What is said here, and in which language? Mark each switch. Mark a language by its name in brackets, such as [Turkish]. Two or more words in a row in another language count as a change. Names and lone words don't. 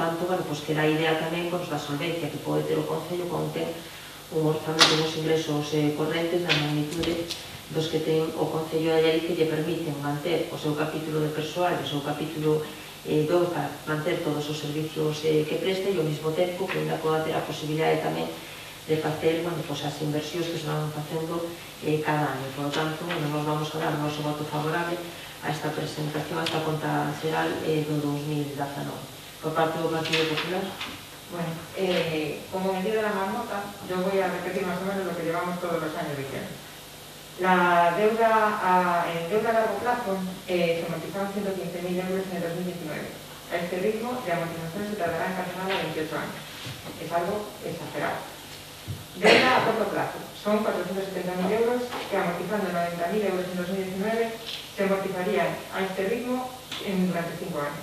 [Galician] tanto, que dá idea tamén da solvencia que pode ter o Concello cando ten un orzamento dos ingresos correntes da magnitude dos que ten o Concello de Allariz, que lle permiten manter o seu capítulo de persoal e o seu capítulo 2 para manter todos os servicios que presta, e ao mesmo tempo que ainda poda ter a posibilidade tamén de facer as inversións que se van facendo cada ano. [Spanish] Por lo tanto, nos vamos a dar [Galician] o noso voto favorable a esta presentación, a esta conta xeral do 2019. Por parte do Partido Popular. [Spanish] Bueno, como medida de la marmota, yo voy a repetir más o menos lo que llevamos todos los años diciendo. La deuda en deuda a largo plazo se amortizaron 115.000 euros en el 2019. A este ritmo de amortización se tardará en cancelar 28 años. Es algo exagerado. Deuda a corto plazo son 470.000 euros que, amortizando 90.000 euros en 2019, se amortizarían a este ritmo durante 5 años.